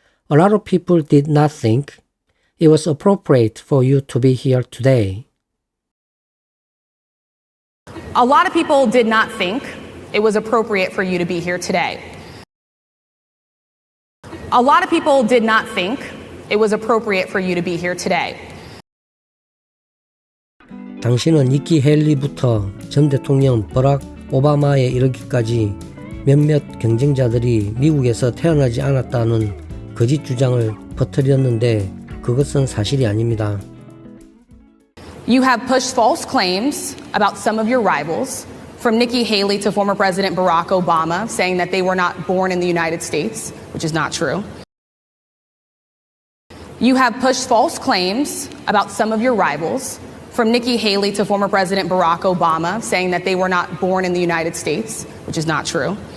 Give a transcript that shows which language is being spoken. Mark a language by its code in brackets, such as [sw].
[en] A lot of people did not think it was appropriate for you to be here today. A lot of people did not think it was appropriate for you to be here today. A lot of people did not think it was appropriate for you to be here today. [ko] 당신은 니키 헬리부터 전 대통령 버락 오바마에 이르기까지 몇몇 경쟁자들이 미국에서 태어나지 않았다는 거짓 주장을 퍼뜨렸는데 그것은 사실이 아닙니다. [en] You have pushed false claims about some of your rivals. from Nikki Haley to former President Barack Obama, saying that they were not born in the United States, which is not true. You have pushed false claims about some of your rivals, from Nikki Haley to former President Barack Obama, saying that they were not born in the United States, which is not true.